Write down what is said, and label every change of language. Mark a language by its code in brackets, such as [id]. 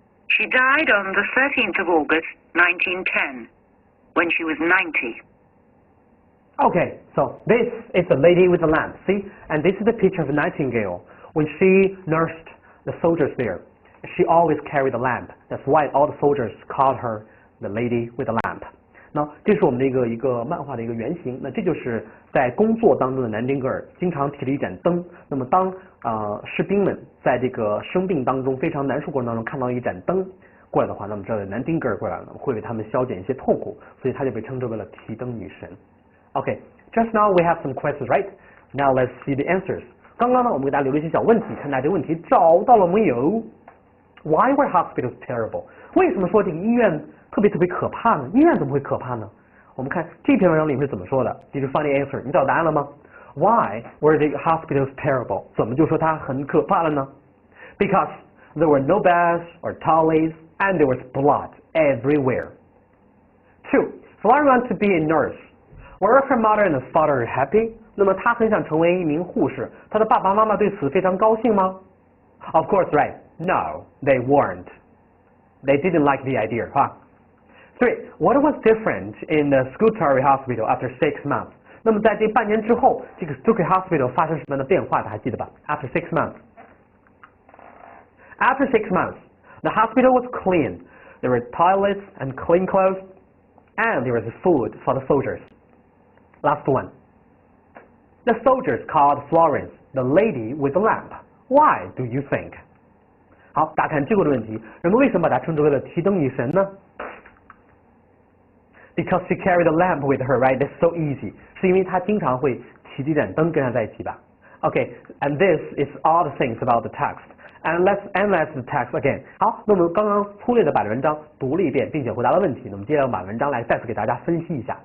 [en] She died on the 13th of August, 1910, when she was 90. Okay, so this is the lady with the lamp, see? And this is the picture of Nightingale. When she nursed the soldiers there, she always carried a lamp. That's why all the soldiers called her the lady with the lamp. [zh] 那这是我们的一个漫画的一个原型。那这就是在工作当中的南丁格尔经常提着一盏灯。那么当士兵们在这个生病当中非常难受过程当中看到一盏灯过来的话，那么这南丁格尔过来了，会为他们消减一些痛苦，所以她就被称之为了提灯女神。 [en] Okay, just now we have some questions, right? Now let's see the answers. [zh] 刚刚呢，我们给大家留了一些小问题，看大家这个问题找到了没有 ？ [en] Why were hospitals terrible? [zh] 为什么说这个医院特别可怕呢？医院怎么会可怕呢？我们看这篇文章里面是怎么说的 ？ [en] Did you find the answer? [zh] 你找到答案了吗 ？ [en] Why were the hospitals terrible? [zh] 怎么就说它很可怕了呢 [en] ？Because there were no beds or toilets, and there was blood everywhere. 2. Flora wanted to be a nurse. Were her mother and father happy? [zh] 那么她很想成为一名护士，她的爸爸妈妈对此非常高兴吗 ？ [en] Of course, right. No, they weren't. They didn't like the idea, huh? 3. What was different in the Scutari Hospital after 6 months? [zh] 那么在这半年之后，这个 Scutari Hospital 发生什么样的变化？大家还记得吧 ？ [en] After 6 months. After 6 months, the hospital was clean. There were toilets and clean clothes, and there was food for the soldiers. Last one. The soldiers called Florence the lady with the lamp. Why do you think? [zh] 好，大家看这个问题，人们为什么把她称之为了提灯女神呢 ？ [en] Because she carried a lamp with her, right? That's so easy. [zh] 是因为她经常会提着一盏灯跟她在一起吧 ？ [en] Okay, and this is all the things about the text. And let's analyze the text again. [zh] 好，那我们刚刚粗略的把文章读了一遍，并且回答了问题。那么接下来我们把文章来再次给大家分析一下。